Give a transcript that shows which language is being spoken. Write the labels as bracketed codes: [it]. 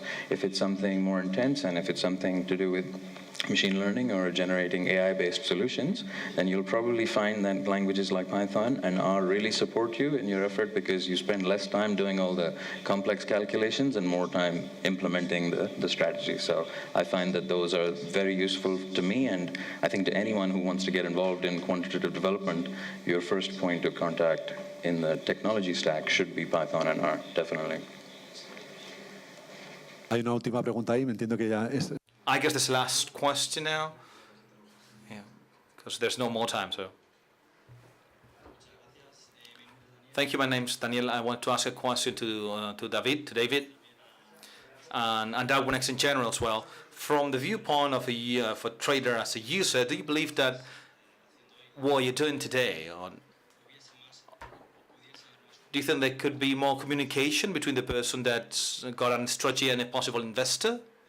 [en] If it's something more intense, and if it's something to do with machine learning or generating AI-based solutions, then you'll probably find that languages like Python and R really support you in your effort, because you spend less time doing all the complex calculations and more time implementing the strategy. So I find that those are very useful to me, and I think to anyone who wants to get involved in quantitative development, your first point of contact in the technology stack should be Python and R, definitely. [es] Hay una última pregunta ahí, me entiendo que ya es... [en] I guess this is the last question now. Yeah, because there's no more time, so. Thank you. My name's Daniel. I want to ask a question to David, and Darwinex in general as well. From the viewpoint of a trader as a user, do you believe that what you're doing today, do you think there could be more communication between the person that's got a strategy and a possible investor?